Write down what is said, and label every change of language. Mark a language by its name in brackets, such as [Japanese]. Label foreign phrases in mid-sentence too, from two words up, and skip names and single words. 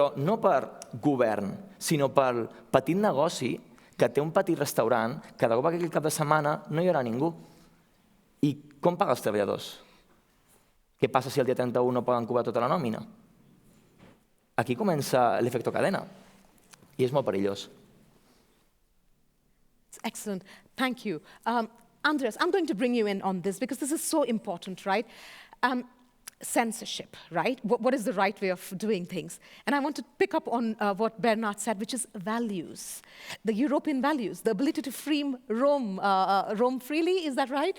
[Catalan] Però no per govern, sinó per petit negoci que té un petit restaurant que de cop aquell cap de setmana no hi haurà ningú. I com paga els treballadors? Què passa si el dia 31 no poden cobrar tota la nòmina? Aquí comença l'efecte cadena i és molt perillós. [English] Excellent. Thank you. Andreas, I'm going to bring you in on this because this is so important, right? Censorship, right? What is the right way of doing things? And I want to pick up on what Bernat said, which is values, the European values, the ability to roam freely, is that right?